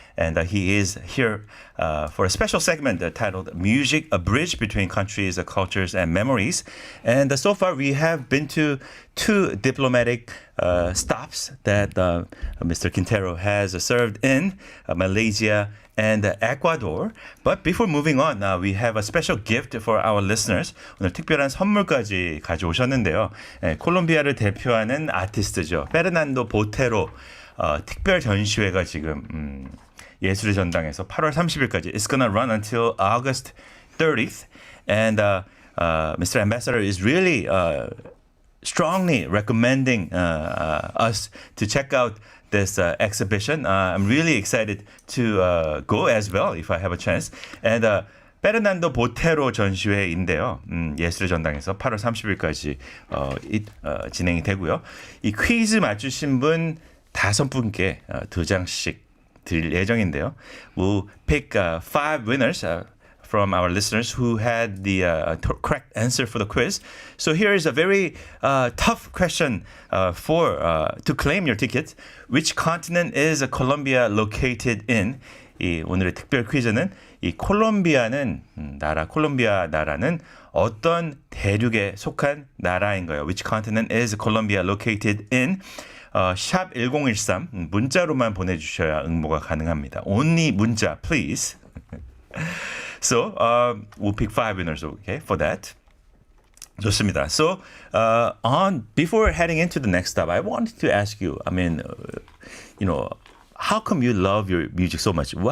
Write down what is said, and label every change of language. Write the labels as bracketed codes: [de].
[en] And he is here for a special segment titled Music, a Bridge Between Countries, Cultures, and Memories. And so far, we have been to two diplomatic stops that Mr. Quintero has served in, Malaysia and Ecuador. But before moving on, we have a special gift for our listeners. [ko] 오늘 특별한 선물까지 가져오셨는데요. 콜롬비아를 대표하는 아티스트죠. 페르난도 보테로 특별 전시회가 지금 예술의 전당에서 8월 30일까지 [en] It's gonna run until August 30th. And Mr. Ambassador is really strongly recommending us to check out this exhibition. I'm really excited to go as well if I have a chance. [ko] And 페르난도 보테로 전시회인데요. 예술의 전당에서 8월 30일까지 진행이 되고요. 이 퀴즈 맞추신 분 5분께 2장씩 드릴 예정인데요. [en] We'll pick 5 winners from our listeners who had the correct answer for the quiz. So here is a very tough question to claim your ticket. Which continent is Colombia located in? [ko] 이 오늘의 특별 퀴즈는 이 콜롬비아 나라는 어떤 대륙에 속한 나라인가요? [en] Which continent is Colombia located in? [ko] 샵 1013 문자로만 보내주셔야 응모가 가능합니다. [en] Only 문자, please. So we'll pick 5 winners, okay, for that. [ko] 좋습니다. [en] So before heading into the next stop, I wanted to ask you. I mean, how come you love your music so much?